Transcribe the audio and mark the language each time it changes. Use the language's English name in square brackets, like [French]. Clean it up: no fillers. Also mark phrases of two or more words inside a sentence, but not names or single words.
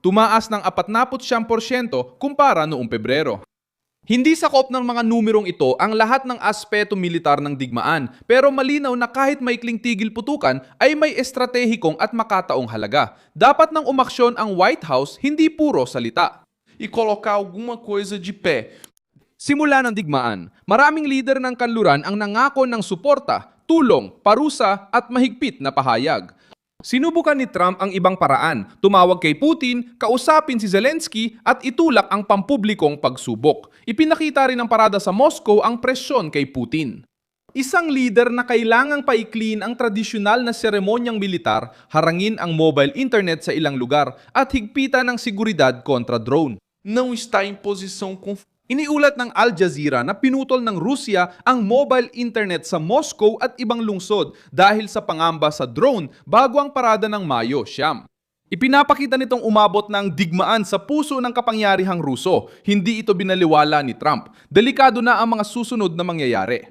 [Filipino] tumaas ng 49% kumpara noong Pebrero. Hindi sakop ng mga numerong ito ang lahat ng aspeto militar ng digmaan, pero malinaw na kahit maikling tigil putukan ay may estratehikong at makataong halaga. Dapat nang umaksyon ang White House, hindi puro salita. [Portuguese] E colocar alguma coisa de pé. [Filipino] Simula ng digmaan, maraming lider ng kanluran ang nangako ng suporta, tulong, parusa at mahigpit na pahayag. Sinubukan ni Trump ang ibang paraan, tumawag kay Putin, kausapin si Zelensky at itulak ang pampublikong pagsubok. Ipinakita rin ng parada sa Moscow ang presyon kay Putin. Isang leader na kailangang paiklin ang tradisyonal na seremonyang militar, harangin ang [English] mobile internet [Filipino] sa ilang lugar at higpitan ang seguridad kontra drone. [Portuguese] Não está em posição confortável. [Filipino] Iniulat ng Al Jazeera na pinutol ng Rusya ang [English] mobile internet [Filipino] sa Moscow at ibang lungsod dahil sa pangamba sa drone bago ang parada ng Mayo 9. Ipinapakita nitong umabot ng digmaan sa puso ng kapangyarihang Ruso. Hindi ito binaliwala ni Trump. Delikado na ang mga susunod na mangyayari.